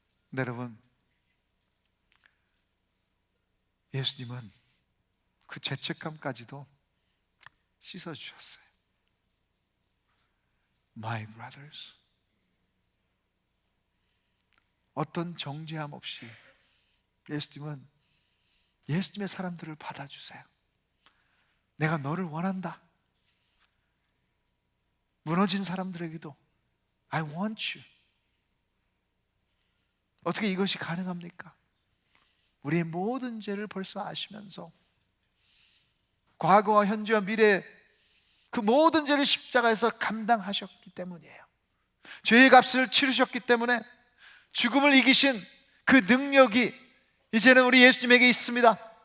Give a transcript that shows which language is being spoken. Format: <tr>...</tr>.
<ko>근데 여러분, 예수님은 그 죄책감까지도 씻어주셨어요.</ko> <en>My brothers.</en> <ko>어떤 정죄함 없이 예수님은 예수님의 사람들을 받아주세요. 내가 너를 원한다. 무너진 사람들에게도</ko> <en>I want you.</en> <ko>어떻게 이것이 가능합니까? 우리의 모든 죄를 벌써 아시면서 과거와 현재와 미래 그 모든 죄를 십자가에서 감당하셨기 때문이에요. 죄의 값을 치르셨기 때문에 죽음을 이기신 그 능력이 이제는 우리 예수님에게 있습니다.</ko>